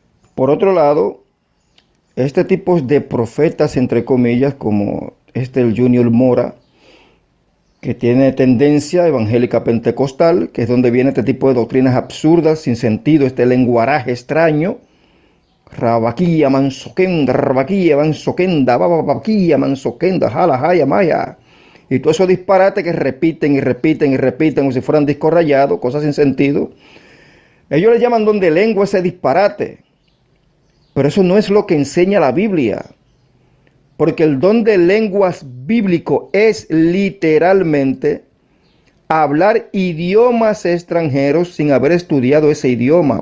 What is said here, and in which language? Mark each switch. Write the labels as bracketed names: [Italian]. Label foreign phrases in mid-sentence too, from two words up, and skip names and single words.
[Spanish] Por otro lado, este tipo de profetas, entre comillas, como el Junior Mora, que tiene tendencia evangélica pentecostal, que es donde viene este tipo de doctrinas absurdas, sin sentido, este lenguaraje extraño, rabaquía, mansoquenda, rabaquía, mansoquenda, babaquía, mansoquenda, jala, jaya, maya. Y todo eso disparate que repiten y repiten y repiten como si fueran discos rayados, cosas sin sentido. Ellos le llaman don de lengua ese disparate. Pero eso no es lo que enseña la Biblia. Porque el don de lenguas bíblico es literalmente hablar idiomas extranjeros sin haber estudiado ese idioma.